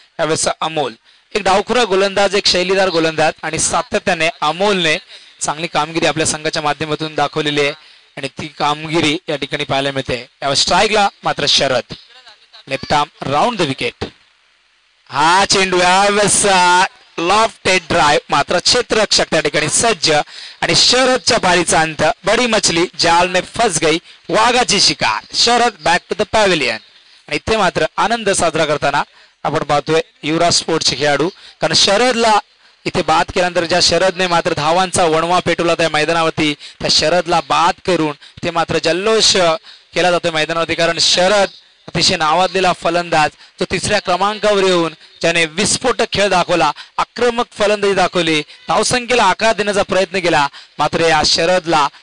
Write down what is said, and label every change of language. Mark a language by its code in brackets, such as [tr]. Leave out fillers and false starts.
[mr] यावेळेस अमोल एक डावखुरा गोलंदाज, एक शैलीदार गोलंदाज आणि सातत्याने अमोलने चांगली कामगिरी आपल्या संघाच्या माध्यमातून दाखवलेली आहे आणि ती कामगिरी या ठिकाणी पाहायला मिळते. यावेळेस स्ट्राईकला मात्र Sharad, [en] Left arm round the wicket. [mr] हा चेंडू यावेळेस लॉफ्टेड ड्राइव्ह, मात्र क्षेत्ररक्षक त्या ठिकाणी सज्ज आणि शरदच्या पारीचा अंत. [hi] बडी मछली जाल में फस गई, [mr] वाघाची शिकार. Sharad back to the pavilion. आणि इथे मात्र आनंद साजरा करताना आपण पाहतोय युवराज स्पोर्ट्सचे खेळाडू, कारण शरदला इथे बाद केल्यानंतर ज्या शरदने मात्र धावांचा वणवा पेटवला त्या मैदानावरती, त्या शरदला बाद करून ते मात्र जल्लोष केला जातोय मैदानावरती. कारण शरद अतिशय नावाजलेला फलंदाज, जो 3ऱ्या क्रमांकावर येऊन ज्याने विस्फोटक खेळ दाखवला, आक्रमक फलंदाजी दाखवली, धावसंख्येला आकार देण्याचा प्रयत्न केला, मात्र या शरदला